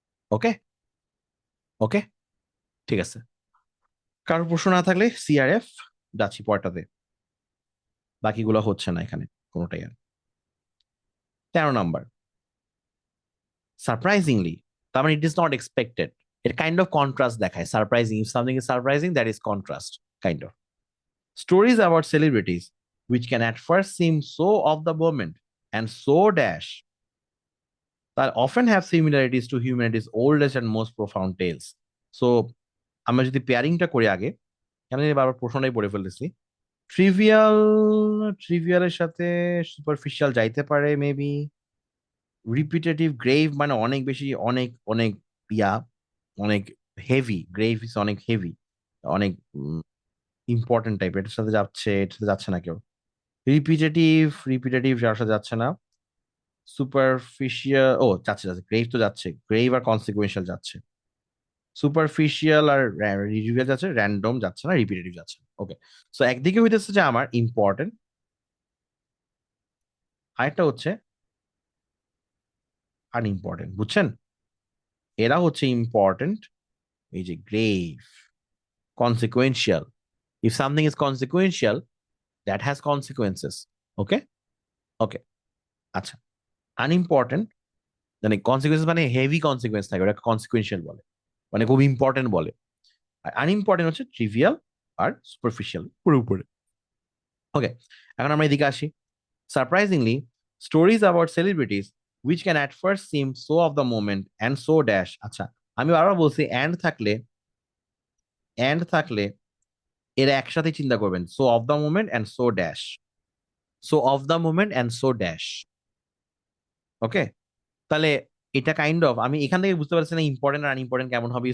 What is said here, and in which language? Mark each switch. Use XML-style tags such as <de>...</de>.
<bn>ওকে, ওকে, ঠিক আছে। কারোর প্রশ্ন না থাকলে CRF যাচ্ছি পরটাতে, বাকিগুলো হচ্ছে না এখানে কোনোটাই আর। 13 নাম্বার, সারপ্রাইজিংলি, তার মানে</bn> <en>It is not expected.</en> <bn>এর কাইন্ড অফ কন্ট্রাস্ট দেখায়, surprising,</bn> <en>if something is surprising that is contrast</en> <bn>kind of.</bn> <en>Stories about celebrities which can at first seem so of the moment and so dash that often have similarities to humanity's oldest and most profound tales.</en> <bn>So আমরা যদি পেয়ারিংটা করি আগে, আমি বারবার প্রশ্নটাই পড়ে ফেলতেছি। Trivial, ট্রিভিয়ালের সাথে সুপারফিশিয়াল যাইতে পারে মেবি। রিপিটেটিভ, গ্রেভ মানে অনেক বেশি, অনেক অনেক ইয়া, অনেক হেভি, গ্রেভ ইজ অনেক হেভি, অনেক ইম্পর্টেন্ট টাইপ, এটার সাথে যাচ্ছে, এটার সাথে যাচ্ছে না কেউ। রিপিটেটিভ, রিপিটেটিভ যার সাথে যাচ্ছে না। সুপারফিশিয়াল, ও যাচ্ছে যাচ্ছে, গ্রেভ তো যাচ্ছে, গ্রেভ আর কনসিকুয়েন্সিয়াল যাচ্ছে। সুপারফিশিয়াল আর রিভিউয়াল যাচ্ছে, র্যান্ডম যাচ্ছে না, রিপিটেটিভ যাচ্ছে। ওকে, সো একদিকে হইতেছে যে আমার ইম্পর্টেন্ট, আরেকটা হচ্ছে আনইম্পর্টেন্ট, বুঝছেন? এরা হচ্ছে ইম্পর্টেন্ট, এই যে grave, consequential.</bn> <en>If something is consequential, that has consequences. Okay? Okay.</en> <bn>আচ্ছা, আনইম্পর্টেন্ট মানে কনসিকুয়েন্স মানে হেভি কনসিকুয়েন্স থাকে, ওটা কনসিকুয়েন্সিয়াল বলে, মানে খুব ইম্পর্টেন্ট বলে। আর আনইম্পর্টেন্ট হচ্ছে ট্রিভিয়াল আর সুপারফিশিয়াল, পুরো উপরে। ওকে, এখন আমরা এদিকে আসি।</bn> <en>Surprisingly, stories about celebrities which can at first seem so of the moment and so dash।</en> <bn>আচ্ছা, আমি বারবার বলছি and থাকলে এরা একসাথে চিন্তা করবেন,</bn> <en>so of the moment and so dash,</en> <bn>so of the moment and so dash. ওকে, তাহলে এটা কাইন্ড অফ, আমি এখান থেকে বুঝতে পারছি না ইম্পর্টেন্ট আর আনইম্পর্টেন্ট কেমন হবে।</bn>